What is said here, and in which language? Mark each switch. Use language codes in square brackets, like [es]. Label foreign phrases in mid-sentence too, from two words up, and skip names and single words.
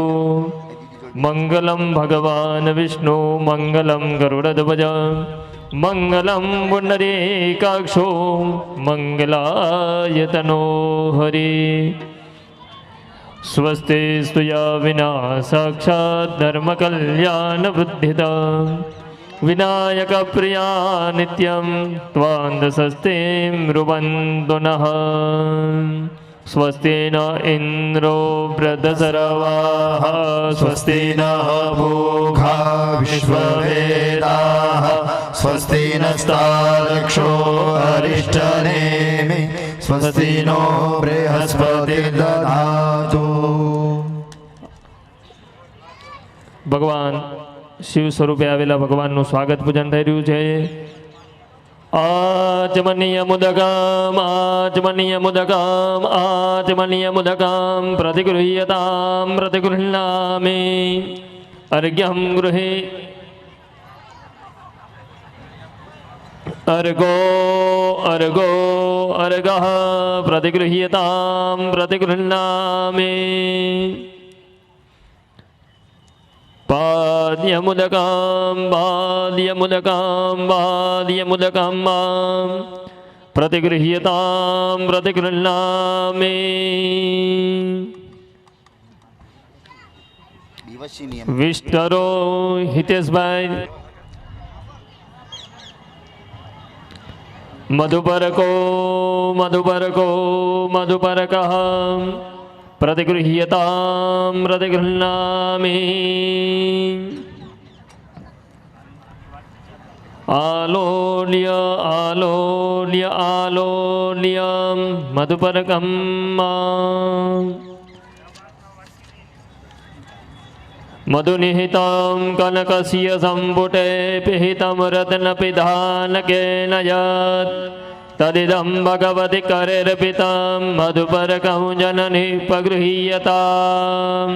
[sa] મંગલમ ભગવાન વિષ્ણુ મંગલમ ગરુડધ્વજ મંગલમ પુંડરીકાક્ષો મંગલાય તનો હરિ. સ્વસ્તે સ્તુયા વિના સાક્ષાત ધર્મ કલ્યાણ વૃદ્ધિતા વિનાયક પ્રિયા નિત્યમ ત્વાંધસસ્તે મૃવન્તુ નઃ. स्वस्ति न इंद्रो वृद्धसर्वाः स्वस्ति न भूखा विश्ववेदाः स्वस्ति नस्तारक्षो अरिष्टनेमि स्वस्ति नो बृहस्पतिर्दधातु. [gu] ભગવાન શિવ સ્વરૂપે આવેલા ભગવાનનું સ્વાગત પૂજન થઈ રહ્યું છે. [sa] आचमनीय मुदकम आचमनीय मुदकम आचमनीय मुदकम प्रतिगृह्यताम प्रतिगृह्णामि. अर्घ्यं गृहे अर्घो अर्घो अर्घः प्रतिगृह्यताम प्रतिगृह्णामि. पाद्यमुदकं पाद्यमुदकं पाद्यमुदकं मां प्रतिगृह्यतां प्रतिगृह्णामि. [gu] દિવસી નિયમ [sa] વિષ્ટરો હિતેશભાઈ મધુપરકો મધુપરકો મધુપરકઃ प्रतिगृह्यतां प्रतिगृह्णामि. आलोल्य आलोल्य आलोल्यं मधुपरकं मधुनिहितं कनकस्य सम्पुटे पिहितं रत्नपिधानकेन यत् तदिदं भगवति करेर्पितं मधुपरकं जननी पगृह्यताम्.